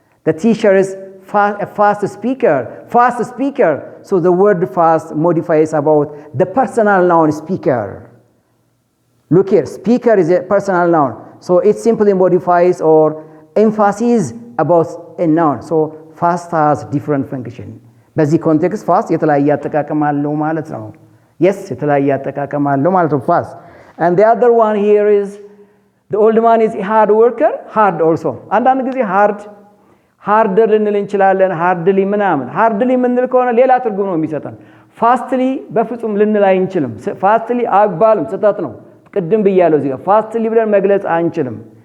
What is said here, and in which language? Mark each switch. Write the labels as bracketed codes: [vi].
[en] The teacher is a fast speaker. Fast speaker. So the word fast modifies about the personal noun speaker. Look here, speaker is a personal noun. So it simply modifies or emphasizes about a noun. So fast has different function. [am] በዚህ ኮንቴክስት ፋስት የተለያየ አጠቃቀም አለው ማለት ነው። Yes, የተለያየ አጠቃቀም አለው ማለት ነው fast. [en] And the other one here is the old man is a hard worker, hard also. [am] አንዳንድ ጊዜ ሃርደር ልንል እንችላለን ሃርድሊ ምናምን ሃርድሊ ምንል ከሆነ ሌላ ትርጉም ነው የሚሰጠን ፋስትሊ በፍጹም ልንል አይንችልም ፋስትሊ አባልም ስህተት ነው ቅድም ብያለሁ እዚህ ጋር ፋስትሊ ብለን መግለጽ አንችልም